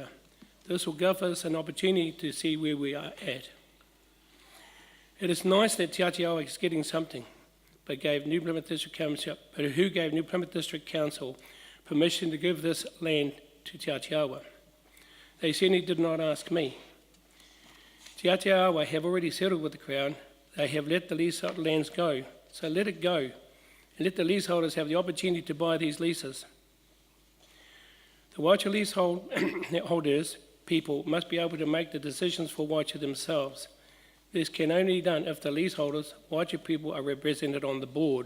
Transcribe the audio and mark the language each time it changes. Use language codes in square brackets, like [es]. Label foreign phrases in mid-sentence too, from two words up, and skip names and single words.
[en] This will give us an opportunity to see where we are at. It is nice that Te Atiawa is getting something, but who gave New Plymouth District Council permission to give this land to Te Atiawa? They certainly did not ask me. Te Atiawa have already settled with the Crown. They have let the leasehold lands go, so let it go, and let the leaseholders have the opportunity to buy these leases. The Waitara leaseholders, people, must be able to make the decisions for Waitara themselves. This can only be done if the leaseholders, Waitara people, are represented on the board.